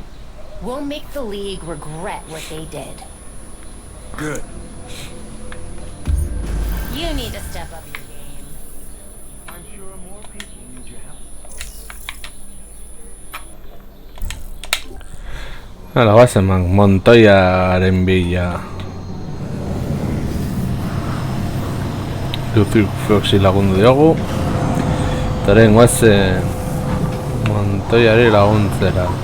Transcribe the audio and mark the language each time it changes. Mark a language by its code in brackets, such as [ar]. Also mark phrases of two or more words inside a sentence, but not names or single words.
[en] We'll make the League regret what they did. Good. You need to step up your game. I'm sure more people need your help. [eu] Hala, Wasemank, Montoyaren bila. Lucius Foxi lagundu diogu. Taren guazen Montoyari laguntzera.